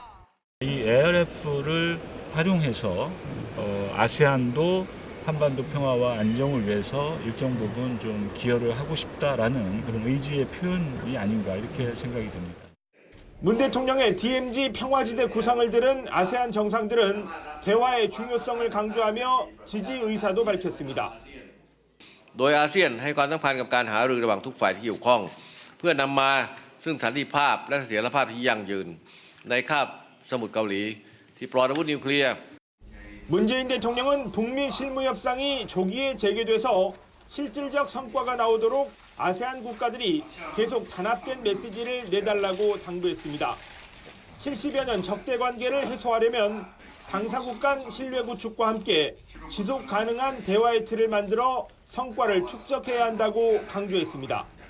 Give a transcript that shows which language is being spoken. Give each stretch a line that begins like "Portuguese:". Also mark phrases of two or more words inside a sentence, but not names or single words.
Korean: 이 ARF를 활용해서 아세안도 한반도 평화와 안정을 위해서 일정 부분 좀 기여를 하고 싶다라는 그런 의지의 표현이 아닌가 이렇게 생각이 됩니다. 문 대통령의 DMZ 평화지대 구상을 들은 아세안 정상들은 대화의 중요성을 강조하며 지지 의사도 밝혔습니다.
Thai: โดยอาเซียนให้ความสำคัญกับการหารือระหว่างทุกฝ่ายที่เกี่ยวข้องเพื่อนำมาซึ่งสันติภาพและเสถียรภาพที่ยั่งยืนในคาบสมุทรเกาหลีที่ปลอดอาวุธนิวเคลียร์
Korean: 문재인 대통령은 북미 실무 협상이 조기에 재개돼서 실질적 성과가 나오도록 아세안 국가들이 계속 단합된 메시지를 내달라고 당부했습니다. 70여 년 적대 관계를 해소하려면 당사국 간 신뢰 구축과 함께 지속 가능한 대화의 틀을 만들어 성과를 축적해야 한다고 강조했습니다.